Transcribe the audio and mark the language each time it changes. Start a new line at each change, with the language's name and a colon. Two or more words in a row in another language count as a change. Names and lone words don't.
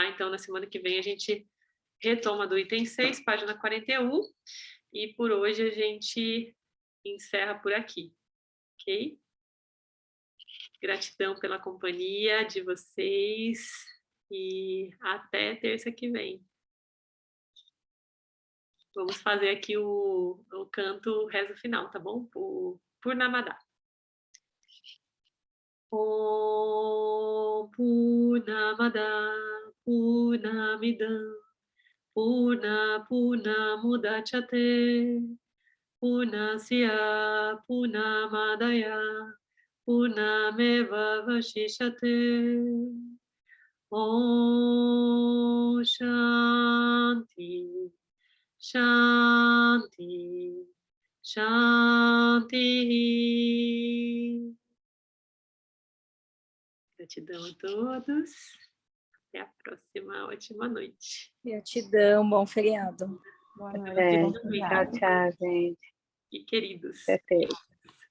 Portuguese: Então na semana que vem a gente retoma do item 6, página 41, e por hoje a gente encerra por aqui, ok? Gratidão pela companhia de vocês e até terça que vem. Vamos fazer aqui o canto, o rezo final, tá bom? O Purnamada.
Sanskrit: ॐ पूर्णमदः पूर्णमिदं पूर्णमुदच्यते पूर्णस्य पूर्णमादाय पूर्णमेव अवशिष्यते. ॐ शान्ति शान्ति शान्ति.
Portuguese: Gratidão a todos. Até a próxima. Ótima noite. Gratidão, bom feriado. Boa noite. Tchau, tchau, gente. E queridos. Perfeito.